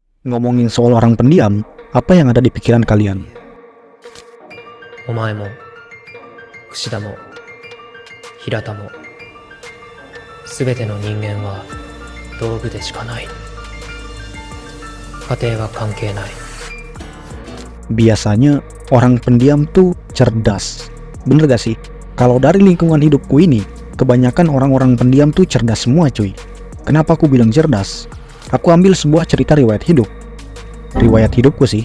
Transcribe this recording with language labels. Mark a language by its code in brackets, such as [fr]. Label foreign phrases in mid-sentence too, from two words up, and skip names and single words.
[id] Ngomongin soal orang pendiam, apa yang ada di pikiran kalian? [ja] お前も櫛田も平田も全ての人間は道具でしかない。家庭は関係ない。 [id] Biasanya orang pendiam tuh cerdas. Bener gak sih? Kalau dari lingkungan hidupku ini, kebanyakan orang-orang pendiam tuh cerdas semua cuy. Kenapa aku bilang cerdas? Aku ambil sebuah cerita riwayat hidup. Riwayat hidupku sih.